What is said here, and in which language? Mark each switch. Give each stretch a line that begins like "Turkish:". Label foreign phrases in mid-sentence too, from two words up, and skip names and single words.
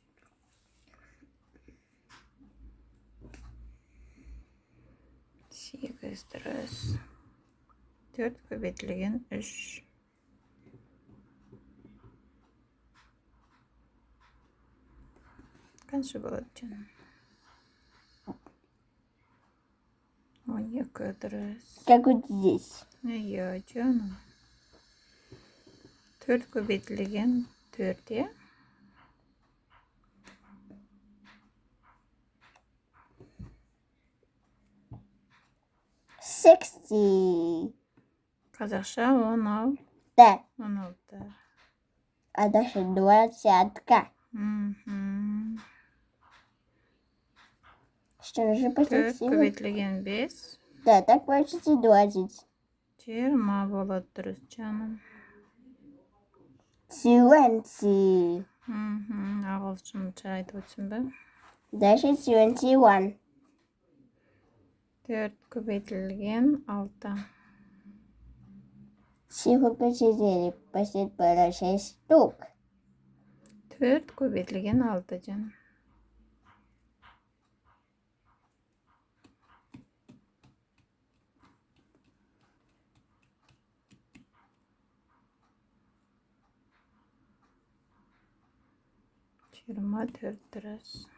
Kazakh: 8 дұрыс. 4 көбейтілген 3. Қанша болады, жаным? 12 дұрыс.
Russian: Как вот здесь.
Kazakh: Жаным. 4 көбейтілген 4-те. 60. Қазақша 16. Да. 16.
Russian: А дальше 20. Что нужно 4 поставить?
Kazakh: көбейтілген 5.
Russian: Да, так получится 20.
Kazakh: 20 болады, дұрыс, жаным. 20. Ағылшынша айтып өтсін бе?
Russian: Дальше 21.
Kazakh: 4 көбейтілген 6.
Russian: Цифру 4. Поставить было 6 штук.
Kazakh: 4 көбейтілген 6, жаным. Жиырма 4 дұрыс.